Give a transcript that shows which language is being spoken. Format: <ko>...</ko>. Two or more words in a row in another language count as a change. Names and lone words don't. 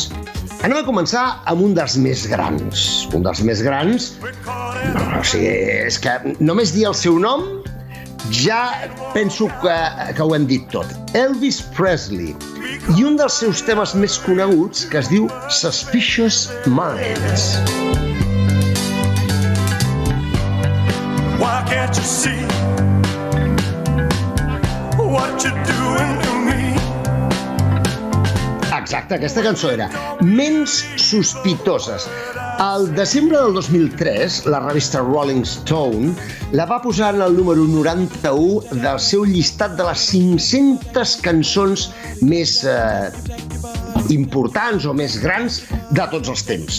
<ca>Anem a començar amb un dels més grans. Un dels més grans, o sigui, és que només dir el seu nom ja penso que ho hem dit tot. Elvis Presley. I un dels seus temes més coneguts que es diu Suspicious Minds.</ca> <en>Why can't you see what you're doing to me?</en> <ca>Exacte, aquesta cançó era Ments sospitoses. Al desembre del 2003, la revista Rolling Stone la va posar en el número 91 del seu llistat de les 500 cançons més importants o més grans de tots els temps.</ca>